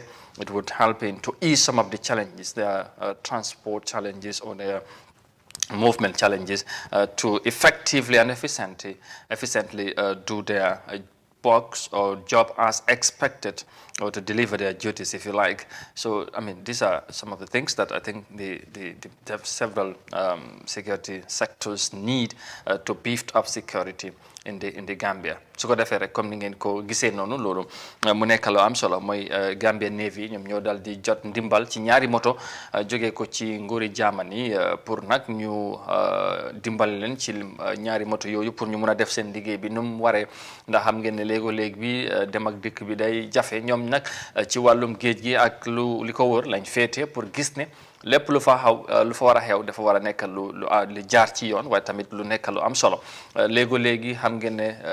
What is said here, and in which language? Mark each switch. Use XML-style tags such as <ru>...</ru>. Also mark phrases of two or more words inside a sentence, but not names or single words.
<en>It would help in to ease some of the challenges, their transport challenges or their movement challenges, to effectively and efficiently do their works or job as expected, or to deliver their duties, if you like. So, I mean, these are some of the things that I think the several security sectors need to beef up security in the Gambia.</en> <wo>su ko defee rek comme ni ngeen ko gisee noonu loolu mu nekk lu am solo mooy Gambia Navy ñoom ñoo dal di jot ndimbal ci ñaari moto jógee ko ci nguuri Germany pour nag ñu dimbal leen ci ñaari moto yooyu pour ñu mun a def seen liggéey bi nu mu waree ndax xam ngeen ne léegi bi dem ak dikk bi day jafe ñoom nag ci wàllum géej gi ak li ko wër lañ féete pour gis ne lépp lu fa war a xew dafa war a nekk lu jaar ci yoon waaye tamit lu nekk lu am solo léegi xam ngeen ne</wo>